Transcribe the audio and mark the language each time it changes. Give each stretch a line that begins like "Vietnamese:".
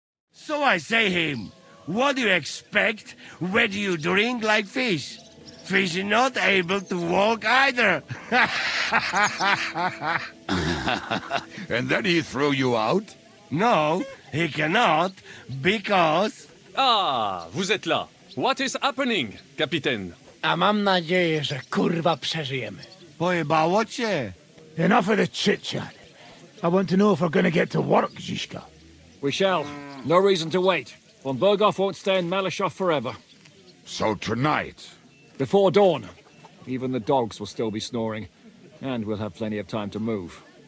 English: So I say him, what do you expect when you drink like fish? Fish is not able to walk either. And then he threw you out? No, he cannot, because...
French: Ah, vous êtes là.
English: What is happening, Capitaine?
Polish: A mam nadzieję, że kurwa przeżyjemy. Pojebało cię.
English: Enough of the chit-chat. I want to know if we're gonna get to work, Zizka. We shall. No reason to wait. Von Berghoff won't stay in Malashov forever. So tonight... Before dawn. Even the dogs will still be snoring. And we'll have plenty of time to move.